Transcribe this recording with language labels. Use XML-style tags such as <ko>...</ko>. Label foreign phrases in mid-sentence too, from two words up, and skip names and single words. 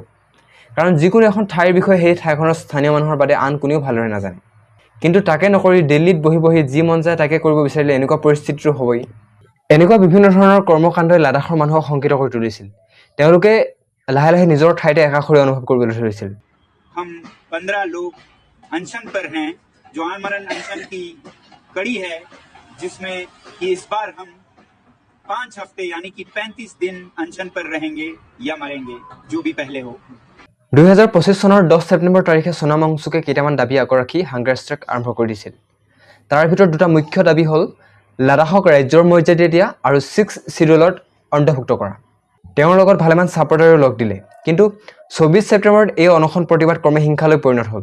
<as>কাৰণ যিকোনো এখন ঠাইৰ বিষয়ে সেই ঠাইখনৰ স্থানীয় মানুহৰ বাদে আন কোনেও ভালদৰে নাজানে। কিন্তু তাকে নকৰি দিল্লীত বহি বহি যি মন যায় তাকে কৰিব বিচাৰিলে এনেকুৱা পৰিস্থিতিটো হ'বই। এনেকুৱা বিভিন্ন ধৰণৰ কৰ্মকাণ্ডই লাডাখৰ মানুহক শংকিত কৰি তুলিছিল। তেওঁলোকে লাহে লাহে নিজৰ ঠাইতে একাষৰীয়া অনুভৱ কৰিবলৈ ধৰিছিল।</as> <hi>हम 15 लोग अनशन पर हैं, जो आमरण अनशन की कड़ी है, जिसमें कि इस बार हम 5 हफ्ते यानी कि 35 दिन अनशन पर रहेंगे या मरेंगे, जो भी पहले हो।</hi> <as>2025 চনৰ 10 ছেপ্টেম্বৰ তাৰিখে সোনম ৱাংচুকে কেইটামান দাবী আগৰাখি</as> <en>hunger strike</en> <as>আৰম্ভ কৰি দিছিল। তাৰ ভিতৰত দুটা মুখ্য দাবী হ'ল লাডাখক ৰাজ্যৰ মৰ্যাদা দিয়া আৰু 6 চিডিউলত অন্তৰ্ভুক্ত কৰা। তেওঁৰ লগত ভালেমান ছাপৰ্টাৰেও লগ দিলে। কিন্তু 24 ছেপ্টেম্বৰত এই অনশন প্ৰতিবাদ ক্ৰমে হিংসালৈ পৰিণত হ'ল।</as>